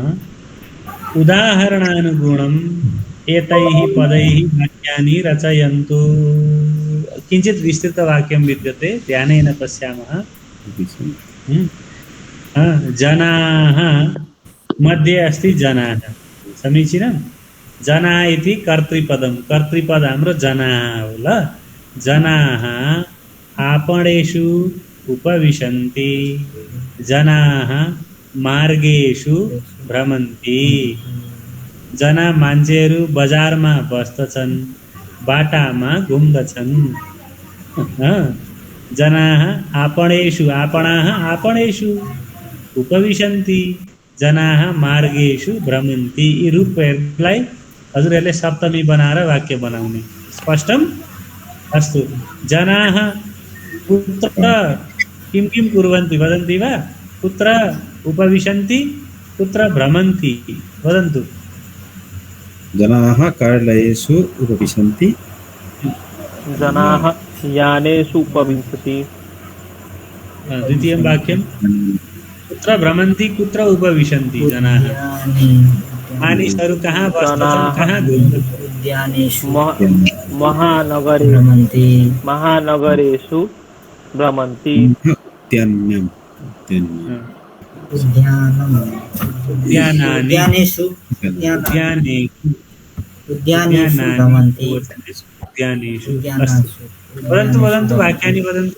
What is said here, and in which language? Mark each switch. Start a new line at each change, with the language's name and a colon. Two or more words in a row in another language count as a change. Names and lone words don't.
Sanskrit: उदाहरणानुगुणम् एतैः पदैः वाक्यानि रचयन्तु। किञ्चित् विस्तृतवाक्यं विद्यते ध्यानेन पश्यामः। जनाः मध्ये अस्ति जनाः समीचीनं जना इति कर्तृपदं कर्तृपद हाम्रो जनाः
Nepali: हो ल।
Sanskrit: जनाः आपणेषु उपविशन्ति जनाः मार्गेषु भ्रमन्ति जना
Nepali: मान्छेहरू बजारमा बस्दछन् बाटामा घुम्दछन्।
Sanskrit: जनाः आपणेषु आपणाः आपणेषु उपविशन्ति जनाः मार्गेषु भ्रमन्ति।
Nepali: यी रूपहरूलाई हजुरहरूले सप्तमी बनाएर वाक्य बनाउने।
Sanskrit: स्पष्टम्? अस्तु जनाः कुत्र किं किं कुर्वन्ति वदन्ति वा? कुत्र उपविशन्ति कुत्र भ्रमन्ति वदन्तु। जनाः कार्यालयेषु उपविशन्ति जनाः यानेषु उपविशन्ति। द्वितीयं वाक्यं कुत्र भ्रमन्ति कुत्र उपविशन्ति जनाः
Nepali: मानिसहरू कहाँ बस्छन् कहाँ
Sanskrit: उद्यानेषु महानगरेषु भ्रमन्ति। उद्यानेषु वदन्तु वाक्यानि वदन्तु।